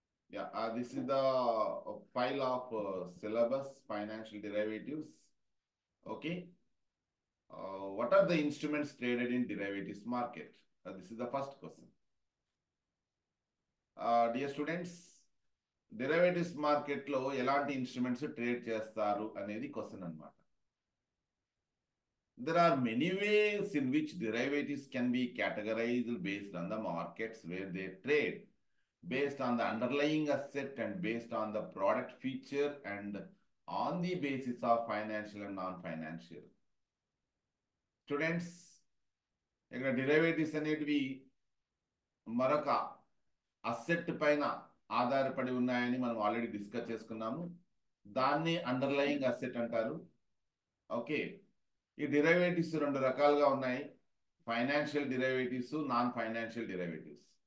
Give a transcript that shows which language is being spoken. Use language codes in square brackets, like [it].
[en] Yeah, this is the file of syllabus financial derivatives. Okay. What are the instruments traded in derivatives market? This is the first question. Dear students, [te] derivatives మార్కెట్లో ఎలాంటి instruments trade చేస్తారు అనేది question అన్నమాట. [en] There are many ways in which derivatives can be categorized based on the markets where they trade, based on the underlying asset and based on the product feature and on the basis of financial and non-financial. [te] Students, ఇక్కడ derivatives అనేటివి మరొక asset పైన ఆధారపడి ఉన్నాయని మనం already discuss చేసుకున్నాము. దాన్ని underlying asset అంటారు. ఓకే, ఈ డెరివేటివ్స్ రెండు రకాలుగా ఉన్నాయి: financial derivatives, non financial derivatives.